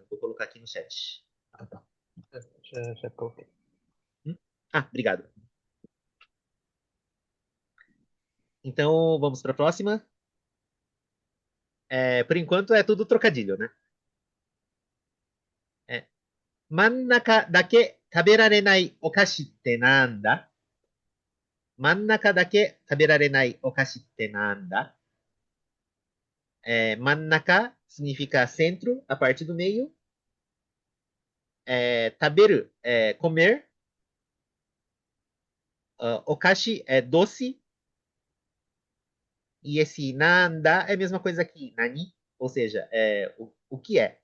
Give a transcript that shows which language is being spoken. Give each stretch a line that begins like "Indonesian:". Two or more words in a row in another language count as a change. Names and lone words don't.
Portuguese: Vou colocar aqui no chat. Já coloquei. Obrigado. Então, vamos para a próxima. Por enquanto é tudo trocadilho, né? É.
Japanese: 真ん中だけ食べられないお菓子ってなんだ? 真ん中だけ食べられないお菓子ってなんだ?
Portuguese: Mannaka significa centro, a parte do meio. Taberu é comer. Okashi é doce. E esse nanda é a mesma coisa que nani, ou seja, o que é?